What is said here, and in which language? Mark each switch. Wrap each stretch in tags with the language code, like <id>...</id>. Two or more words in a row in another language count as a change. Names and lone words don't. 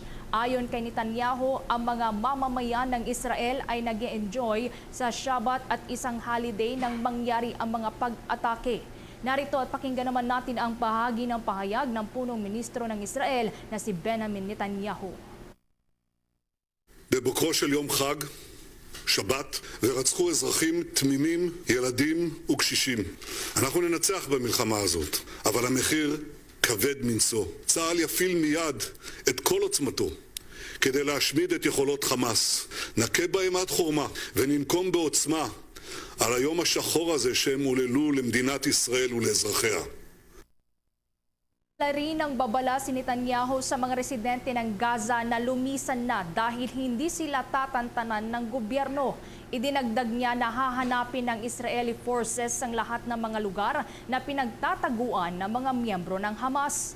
<tl>Ayon kay Netanyahu, ang mga mamamayan ng Israel ay nag-enjoy sa Shabbat at isang holiday nang mangyari ang mga pag-atake. Narito at pakinggan naman natin ang bahagi ng pahayag ng punong ministro ng Israel na si Benjamin Netanyahu.</tl> <he>בבוקרו של יום חג, שבת, ורצחו אזרחים תמימים, ילדים וקשישים. אנחנו ננצח במלחמה הזאת, אבל המחיר כבד מנשוא. צה"ל יפעיל מיד את כל עוצמתו כדי להשמיד את יכולות חמאס. נכה בהם עד חורמה וננקום בעוצמה על היום השחור הזה שהם הוללו למדינת ישראל ולאזרחיה.</he> <tl>Rin ang babala si Netanyahu sa mga residente ng Gaza na lumisan na dahil hindi sila tatantanan ng gobyerno. Idinagdag niya na hahanapin ng</tl> <en>Israeli forces</en> <tl>ang lahat ng mga lugar na pinagtataguan ng mga miyembro ng Hamas.</tl>